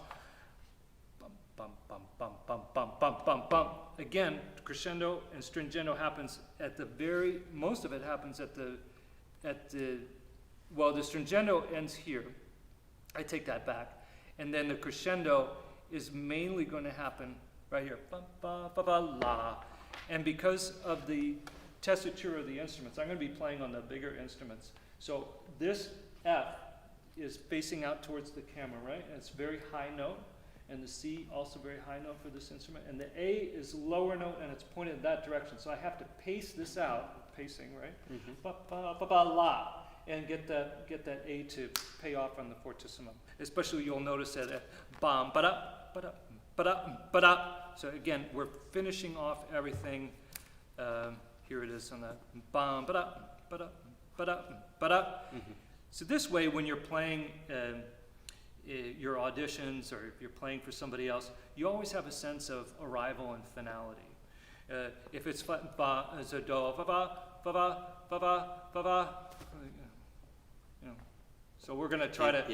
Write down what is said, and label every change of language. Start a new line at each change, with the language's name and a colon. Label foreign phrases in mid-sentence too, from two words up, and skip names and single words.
English: Bum bum bum bum bum bum bum bum bum. Again, crescendo and stringendo happens at the very. Most of it happens at the. Well, the stringendo ends here. I take that back, and then the crescendo is mainly going to happen right here, ba ba ba ba la, and because of the tessitura of the instruments, I'm going to be playing on the bigger instruments. So this F is facing out towards the camera, right? And it's very high note, and the C also very high note for this instrument, and the A is lower note, and it's pointed in that direction. So I have to pace this out, pacing, right? Ba ba ba ba la, and get that A to pay off on the fortissimo. Especially, you'll notice that at bam ba da ba da. Ba-da. So again, we're finishing off everything. Here it is on the bam, ba-da, ba-da, ba-da, ba-da. So this way, when you're playing your auditions, or if you're playing for somebody else, you always have a sense of arrival and finality. If it's ba, it's a do, ba ba, ba ba, ba ba, ba ba. So we're going to try to.